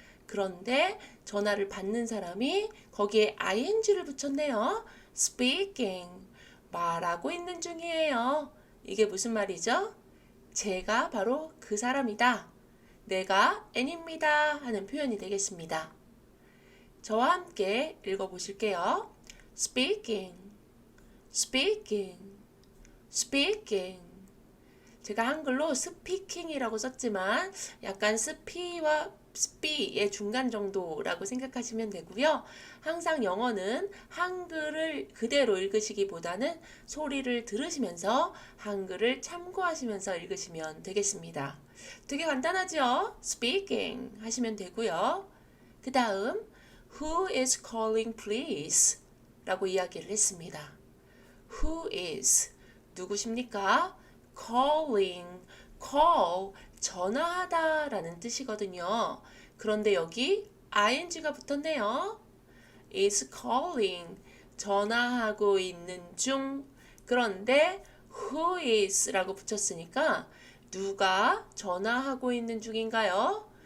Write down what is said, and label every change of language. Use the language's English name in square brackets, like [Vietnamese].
[Korean] 그런데 전화를 받는 사람이 거기에 ing를 붙였네요. speaking, 말하고 있는 중이에요. 이게 무슨 말이죠? 제가 바로 그 사람이다. 내가 N입니다. 하는 표현이 되겠습니다. 저와 함께 읽어보실게요. [English] speaking, speaking, speaking. [Korean] 제가 한글로 스피킹이라고 썼지만 약간 스피와 스피의 중간 정도라고 생각하시면 되고요. 항상 영어는 한글을 그대로 읽으시기보다는 소리를 들으시면서 한글을 참고하시면서 읽으시면 되겠습니다. 되게 간단하죠? speaking 하시면 되고요. 그 다음 [English] Who is calling please? [Korean] 라고 이야기를 했습니다. Who is 누구십니까? calling, call, 전화하다 라는 뜻이거든요. 그런데 여기 ing가 붙었네요. is calling, 전화하고 있는 중. 그런데 who is 라고 붙였으니까 누가 전화하고 있는 중인가요?